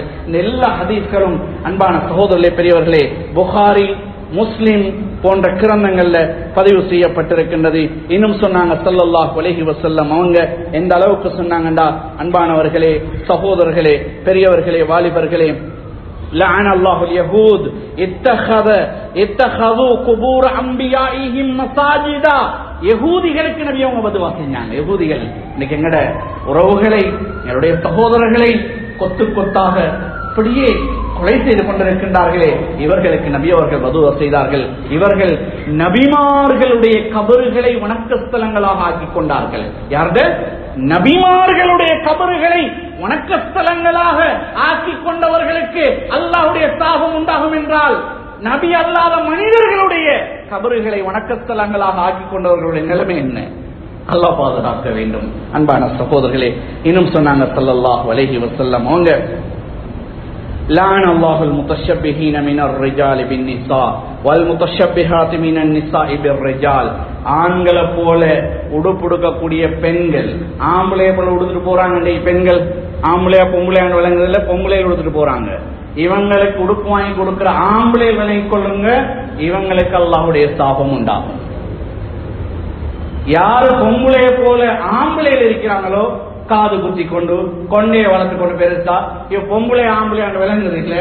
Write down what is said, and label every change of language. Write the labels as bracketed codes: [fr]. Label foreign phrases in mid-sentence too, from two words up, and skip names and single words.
[ta] இந்த எல்லா ஹதீஸ்களும் அன்பான சகோதரர்களே, பெரியவர்களே, புகாரி, முஸ்லிம் போன்ற கிரந்தங்கள்ல பதிவு செய்யப்பட்டிருக்கின்றது. இன்னும் சொன்னாங்க [ar] صلى الله عليه وسلم [ta] அவங்க எந்த அளவுக்கு சொன்னாங்கண்டா, அன்பானவர்களே, சகோதரர்களே, பெரியவர்களே, வாலிபர்களே, [ar] لعن الله اليهود اتخذوا قبور انبيائهم مساجدا. [ta] யகூதிகளுக்கு நபி அவங்க பதுவா செஞ்சாங்க. யகூதிகள் இன்னைக்கு எங்கட உறவுகளை, என்னுடைய சகோதரர்களை கொத்து கொத்தாக அப்படியே கொலை செய்து கொண்டிருக்கின்றார்களே, இவர்களுக்கு நபி அவர்கள் பதுவா செய்தார்கள். இவர்கள் நபிமார்களுடைய கபறுகளை வணக்கஸ்தலங்களாக ஆக்கிக் கொண்டார்கள். யாருடைய? நபிமார்களுடைய கபறுகளை வணக்கஸ்தலங்களாக ஆக்கிக் கொண்டவர்களுக்கு அல்லாஹ்வுடைய சாபம் உண்டாகும் என்றால், நபி அல்லாத மனிதர்களுடைய கபறுகளை வணக்கஸ்தலங்களாக ஆக்கிக் கொண்டவர்களுடைய நிலைமை என்ன? அல்லாஹ் பாதுகாக்க வேண்டும். அன்பான சகோதரர்களே, இன்னும் சொன்னாங்க [ar] صلى الله عليه وسلم [ta] அவங்க, [ar] لعن الله المتشبهين من الرجال بالنساء والمتشبهات من النساء بالرجال. [ta] ஆண்களை போல உடுப்புடுக்கக்கூடிய பெண்கள், ஆம்பளைய போல உடுத்துட்டு போறாங்க. பெண்கள் ஆம்பளையா பொம்பளையாண்டு விளங்குறதுல பொம்பளையில் உடுத்துட்டு போறாங்க. இவங்களுக்கு உடுப்பு வாங்கி கொடுக்கிற ஆம்பளை விளங்கிக் கொள்ளுங்க, இவங்களுக்கு அல்லாஹ்வுடைய சாபம் உண்டாகும். யாரு பொம்பளைய போல ஆம்பளையில் இருக்கிறாங்களோ, காது குத்தி கொண்டு கொண்டைய வளர்த்து கொண்டு பெருசா இவ பொம்பளை ஆம்பளை அங்க விளங்குறது இல்ல.